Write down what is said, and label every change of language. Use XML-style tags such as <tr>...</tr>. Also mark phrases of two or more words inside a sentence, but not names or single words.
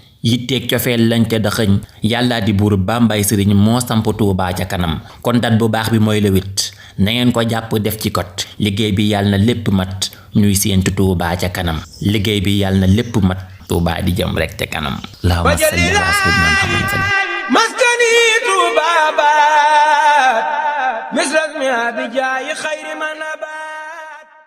<wo>Yitteeg cofeel lañ ca dëxëñ. Yàlla di buur Bambay Sëriñ moo samp Touba ca kanam. Kon date bu baax bi mooy</wo> <fr>le huit.</fr> <wo>Na ngeen ko jàpp def ci code. Liggéey bi yàlla na lépp mat. Ñuy séentu Touba ca kanam. Liggéey bi yàlla na lépp mat. Touba di jëm rek ca kanam.</wo> <ar>اللهم صل على سيدنا محمد. مسكني طوبى بات مثل اسمها بجاي خير من أبات.</ar>